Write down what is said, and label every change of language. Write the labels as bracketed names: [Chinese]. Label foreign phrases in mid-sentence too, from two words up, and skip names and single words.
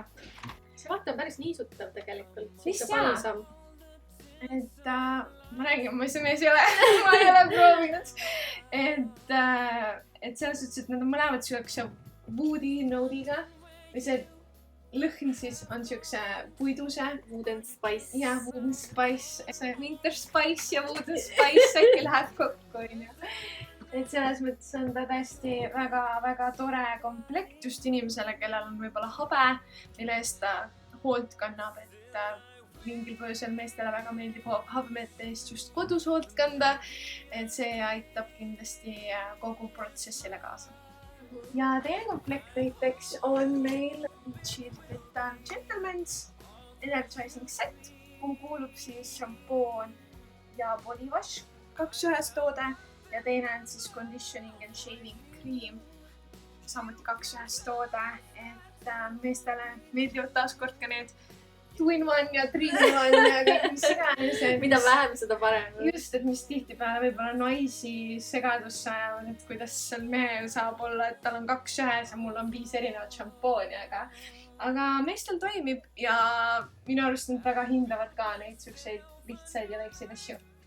[Estonian] See vaht on päris niisutav tegelikult. Vist jaa. Et ma räägin, ma see mees ei ole, ma ei ole proovinud. Et selles suhtes, et nad on mõlemad siukse [English] woody note'iga [Estonian] või see lõhn siis on siukse puiduse. [English] Wood and spice. [Estonian] Jah, [English] wood and spice. [Estonian] See [English] winter spice [Estonian] ja [English] wood and spice [Estonian] äkki läheb kokku, onju. Et selles mõttes on ta tõesti väga tore komplekt just inimesele, kellel on võib-olla habe, mille eest ta hoolt kannab, et mingil põhjusel meestele väga meeldib habemete eest just kodus hoolt kanda, et see aitab kindlasti kogu protsessile kaasa. Ja teine komplekt näiteks on meil Gentleman's Energizing Set, kuhu kuulub siis šampoon ja [English] body wash, [Estonian] 2 ühes toode ja teine on siis [English] conditioning and shaving cream, [Estonian] samuti 2 ühes toode, et meestele meeldivad taaskord ka need 2-in-1 ja 3-in-1 ja kõik mis iganes. Mida vähem, seda parem. Just, et mis tihtipeale võib-olla naisi segadusse ajavad, et kuidas seal mehel saab olla, et tal on 2 ühes ja mul on 5 erinevat šampooni, aga meestel toimib ja minu arust nad väga hindavad ka neid siukseid lihtsaid ja väikseid asju.